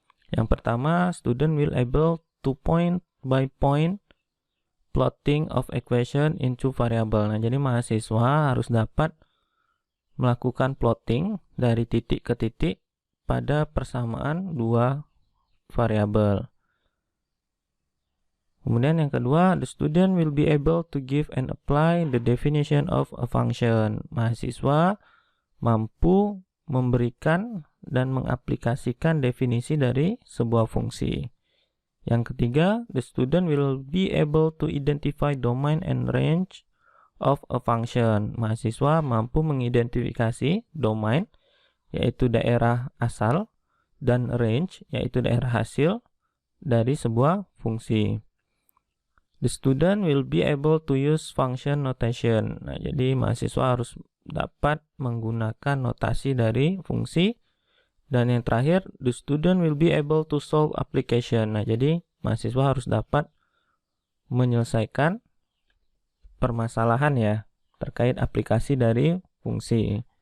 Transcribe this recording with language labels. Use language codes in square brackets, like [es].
[id] Yang pertama, [en] student will able to point by point plotting of equation into variable. [id] Nah, jadi mahasiswa harus dapat melakukan plotting dari titik ke titik pada persamaan dua variabel. Kemudian yang kedua, [en] the student will be able to give and apply the definition of a function. [id] Mahasiswa mampu memberikan dan mengaplikasikan definisi dari sebuah fungsi. Yang ketiga, [en] the student will be able to identify domain and range of a function. [id] Mahasiswa mampu mengidentifikasi domain, yaitu daerah asal, dan range, yaitu daerah hasil dari sebuah fungsi. [en] The student will be able to use function notation. [id] Nah, jadi mahasiswa harus dapat menggunakan notasi dari fungsi. Dan yang terakhir, [en] the student will be able to solve application. [id] Nah, jadi mahasiswa harus dapat menyelesaikan permasalahan ya terkait aplikasi dari fungsi.